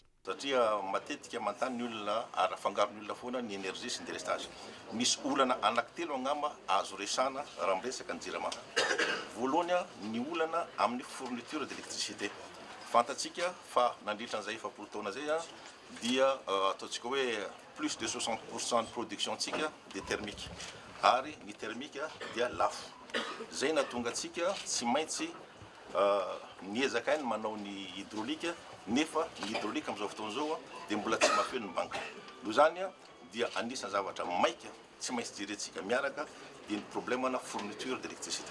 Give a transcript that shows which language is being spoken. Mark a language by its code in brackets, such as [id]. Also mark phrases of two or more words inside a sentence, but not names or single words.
[mg] Satria matetika mantany ny olona ary afangaron'ny olona foana ny énergie sy ny délestage. Misy olana anankitelo angamba azo resana raha miresaka ny Jirama. Voalohany ny olana amin'ny [fr] fourniture d'électricité. [mg] Fantatsika fa nandritra an'izay 7 taona zay dia ataontsika hoe [fr] plus de 60% de production [mg] tsika [fr] de thermique. [mg] Ary ny thermique dia lafo. Zay natonga tsika tsy maintsy niezaka ny manao ny hydraulique nefa ny hydraulique amin'izao fotoana izao dia mbola tsy mahafeno ny banka. Noho izany dia anisan'ny zavatra maika tsy maintsy jerentsika miaraka dia ny problème na [fr] fourniture d'électricité.